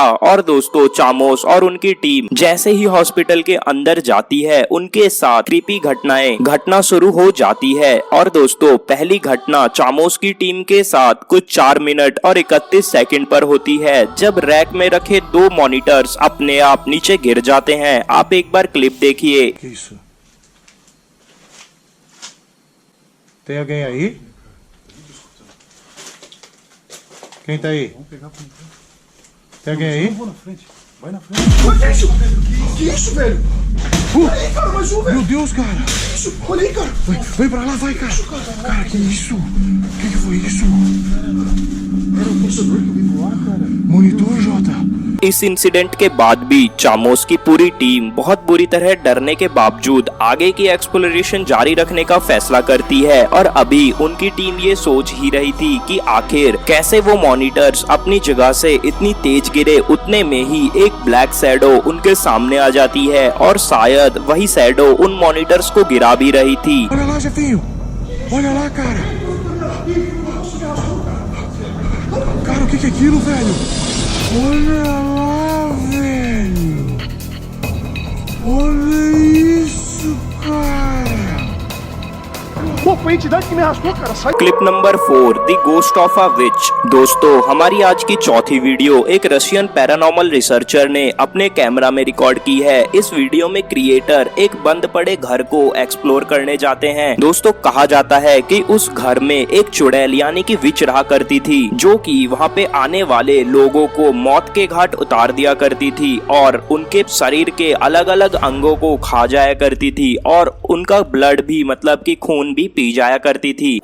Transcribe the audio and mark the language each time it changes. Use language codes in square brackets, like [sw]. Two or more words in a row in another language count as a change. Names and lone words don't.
[hi] और दोस्तों चामोस और उनकी टीम जैसे ही हॉस्पिटल के अंदर जाती है उनके साथ क्रीपी घटना शुरू हो जाती है। और दोस्तों पहली घटना चामोस की टीम के साथ कुछ 4 मिनट और 31 सेकंड पर होती है, जब रैक में रखे 2 मॉनिटर्स अपने आप नीचे गिर जाते हैं। आप एक बार क्लिप देखिए। [pt] Que isso? Tem alguém aí? Quem tá aí? Tem alguém aí? Vou na frente. Vai na frente. Que isso? Que isso, velho? Olha aí, cara, mais um, velho. Meu Deus, cara! Que isso? Olha aí, cara. Vem pra lá, vai, cara! Cara, que isso? Que foi isso? Era o processador que eu vi voar, cara. Monitor, Jota! [hi] इस इंसिडेंट के बाद भी चामोस की पूरी टीम बहुत बुरी तरह डरने के बावजूद आगे की एक्सप्लोरेशन जारी रखने का फैसला करती है। और अभी उनकी टीम ये सोच ही रही थी कि आखिर कैसे वो मॉनिटर्स अपनी जगह से इतनी तेज गिरे। उतने में ही एक ब्लैक शैडो उनके सामने आ जाती है और शायद वही शैडो उन मॉनिटर्स को गिरा भी रही थी। [pt] Olha lá, Jefinho! Olha lá, cara! Cara, o que é aquilo, velho? Olha lá, velho! Olha isso, cara! foi a entidade que me arrastou, cara. Sai. [hi] क्लिप नंबर 4, [en] the ghost of a witch. [hi] दोस्तों, हमारी आज की चौथी वीडियो एक रशियन पैरानॉर्मल रिसर्चर ने अपने कैमरा में रिकॉर्ड की है। इस वीडियो में क्रिएटर एक बंद पड़े घर को एक्सप्लोर करने जाते हैं। दोस्तों, कहा जाता है कि उस घर में एक चुड़ैल यानी कि विच रहा करती थी, जो कि वहाँ पे आने वाले लोगों को मौत के घाट उतार दिया करती थी और उनके शरीर के अलग अलग अंगों को खा जाया करती थी और उनका ब्लड भी मतलब कि खून भी पी जाया करती थी।